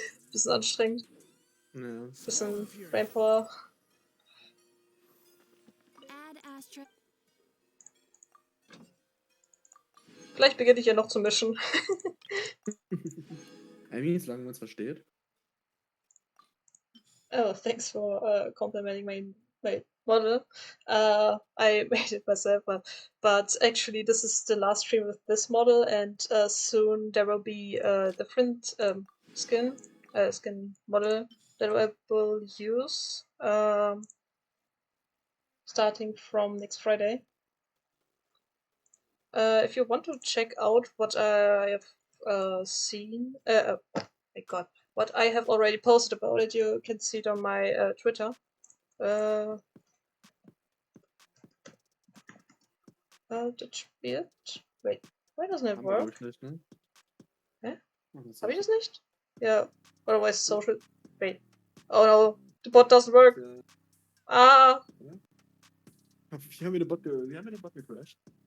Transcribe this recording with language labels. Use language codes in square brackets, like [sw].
[de] Bisschen anstrengend. Ja. Bisschen Brainpower. Vielleicht beginne ich ja noch zu mischen. [en] I mean, [de] solange man es versteht. [en] Oh, thanks for complimenting my model. I made it myself, but actually this is the last stream with this model, and soon there will be a different skin model that I will use starting from next Friday. If you want to check out what I have seen, oh my god, what I have already posted about it, you can see it on my Twitter. That be it? Wait, why doesn't it work? [de] Nicht, ne? Hä? Oh, Hab ich das nicht? [en] Yeah, otherwise social. Wait. Oh no, the bot doesn't work. Ah! [de] Wir haben den Bot gecrashed.